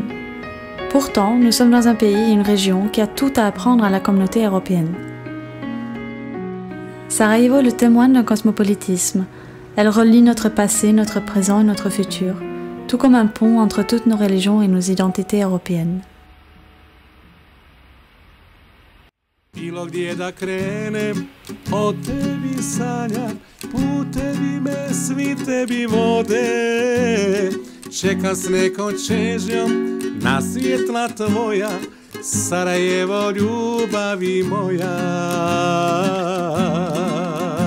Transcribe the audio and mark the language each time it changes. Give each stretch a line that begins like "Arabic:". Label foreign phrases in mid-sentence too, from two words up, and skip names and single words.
French: Pourtant, nous sommes dans un pays et une région qui a tout à apprendre à la communauté européenne. Sarajevo le témoigne d'un cosmopolitisme. Elle relie notre passé, notre présent et notre futur, tout comme un pont entre toutes nos religions et nos identités européennes.
Bosnian: Bilo gdje da krenem, o tebi sanjam, putevi me svi tebi vode. Čekam s nekom čežnjom na svjetla tvoja, Sarajevo ljubavi moja.